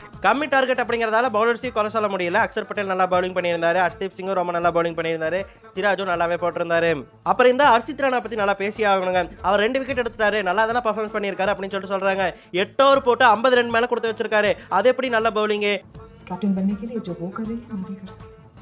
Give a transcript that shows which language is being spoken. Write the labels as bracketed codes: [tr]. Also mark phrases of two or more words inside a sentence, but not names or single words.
[ta] கம்மி டார்கெட் அப்படிங்கறதால பவுலர்ஸையும் குறை சொல்ல முடியல. அக்ஷர் பட்டேல் நல்லா பவுலிங் பண்ணியிருந்தாரு. ஹர்ஷ்தீப் சிங்கும் ரொம்ப நல்லா பவுலிங் பண்ணியிருந்தாரு. சிராஜும் நல்லாவே போட்டிருந்தாரு. அப்புறம் இந்த ஹர்ஷித் ராணா பத்தி நல்லா பேசி ஆகணுங்க. அவர் 2 விக்கெட் எடுத்துட்டாரு, நல்லா தானே பர்ஃபார்மன்ஸ் பண்ணியிருக்காரு அப்படின்னு சொல்லிட்டு சொல்றாங்க. 8 ஓவர் போட்டு 50 ரன் மேல கொடுத்து வச்சிருக்காரு. அது எப்படி நல்ல பவுலிங்? [hi] कैप्टन बनने के लिए जो वो कर रही है मैं भी कर सकती हूँ.